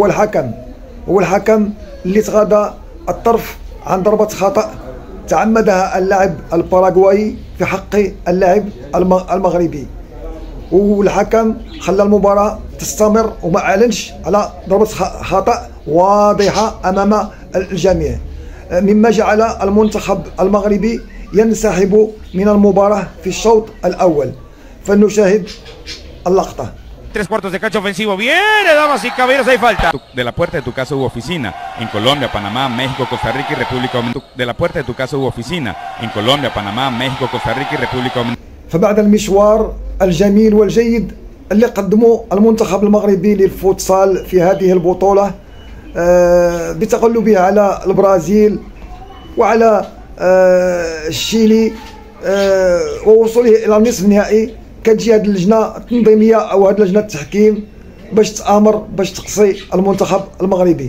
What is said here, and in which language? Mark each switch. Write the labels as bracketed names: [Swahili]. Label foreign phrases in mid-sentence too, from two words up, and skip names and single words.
[Arabic] الحكم اللي تغاضى الطرف عن ضربة خطأ تعمدها اللاعب الباراغواي في حق اللاعب المغربي، والحكم خلى المباراة تستمر وما أعلنش على ضربة خطأ واضحة أمام الجميع، مما جعل المنتخب المغربي ينسحب من المباراة في الشوط الأول. فلنشاهد اللقطة. [Spanish] 3/4 de cancha ofensivo. Viene, damas y caballeros, hay falta. De la puerta de tu casa hubo oficina. En Colombia, Panamá, México, Costa Rica y República Dominicana. De la puerta de tu casa hubo oficina. En Colombia, Panamá, México, Costa Rica y República Dominicana. [Arabic] فبعد المشوار الجميل والجيد اللي قدمه المنتخب المغربي للفوتسال في هذه البطولة بتغلبه على البرازيل وعلى الشيلي ووصوله إلى النصف النهائي، كتجي هذه اللجنة التنظيمية أو هذه لجنة التحكيم باش تآمر باش تقصي المنتخب المغربي.